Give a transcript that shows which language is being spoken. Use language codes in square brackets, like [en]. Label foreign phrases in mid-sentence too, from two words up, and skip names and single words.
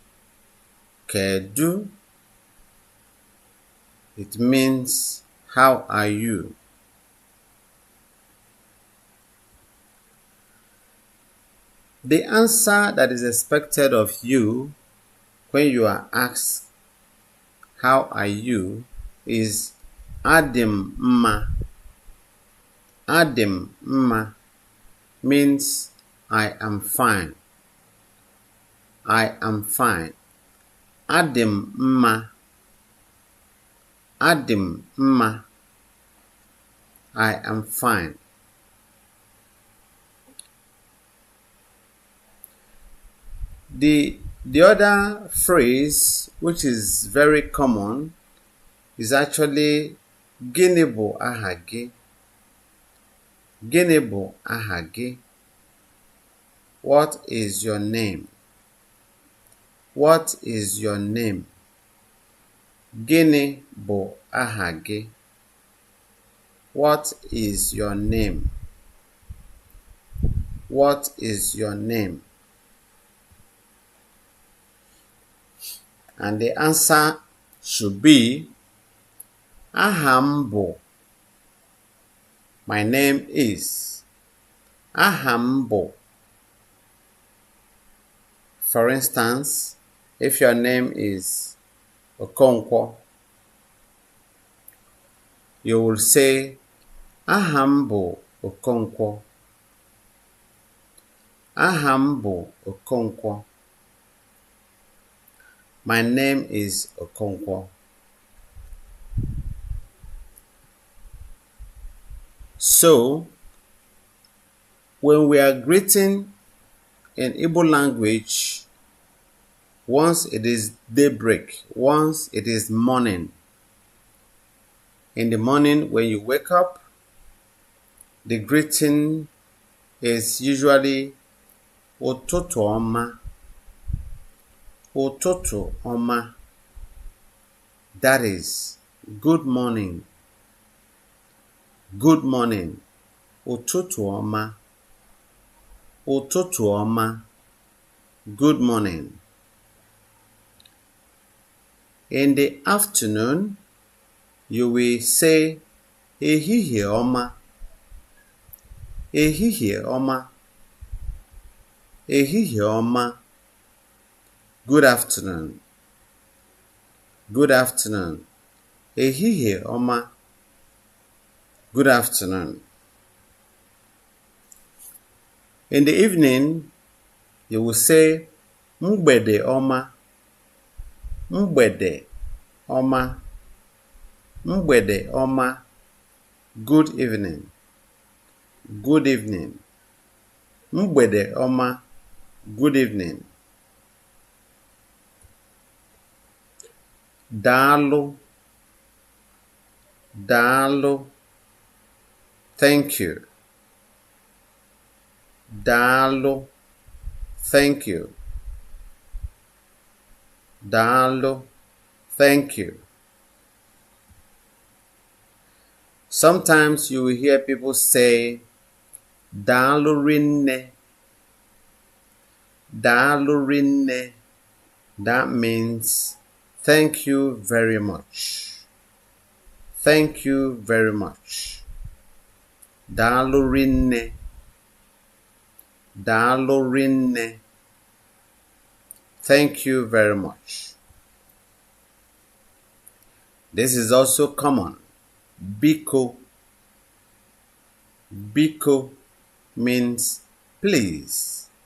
[ig] Kedu. [en] It means how are you? The answer that is expected of you when you are asked, how are you, is [ig] Adim mma. Adim mma [en] means I am fine. I am fine. [ig] Adim mma. Adim mma. [en] I am fine. The other phrase, which is very common, is actually [ig] Gịnị bụ aha gị? Gịnị bụ aha gị? [en] What is your name? What is your name? [ig] Gịnị bụ aha gị? [en] What is your name? What is your name? And the answer should be [ig] Aha m bụ. [en] My name is. [ig] Aha m bụ. [en] For instance, if your name is Okonkwo, you will say [ig] Aha m bụ Okonkwo. Aha m bụ Okonkwo. [en] My name is Okonkwo. So, when we are greeting in Igbo language, once it is daybreak, once it is morning, in the morning when you wake up, the greeting is usually [ig] ụtụtụ ọma. Ụtụtụ ọma. [en] That is good morning. Good morning. [ig] Ụtụtụ ọma. Ụtụtụ ọma. [en] Good morning. In the afternoon, you will say [ig] ehihie ọma. Ehihie ọma. Ehihie ọma. [en] Good afternoon. Good afternoon. [ig] Ehihie ọma. [en] Good afternoon. In the evening, you will say [ig] mgbede ọma. Mgbede ọma. Mgbede ọma. [en] Good evening. Good evening. [ig] Mgbede ọma. [en] Good evening. [ig] Daalụ. Daalụ. [en] Thank you. Daalụ. Thank you. Daalụ. Thank you. Sometimes you will hear people say [ig] daalụ rinne. Daalụ rinne. [en] That means thank you very much. Thank you very much. [ig] Daalụ rinne. Daalụ rinne. [en] Thank you very much. This is also common. Biko. Biko means please.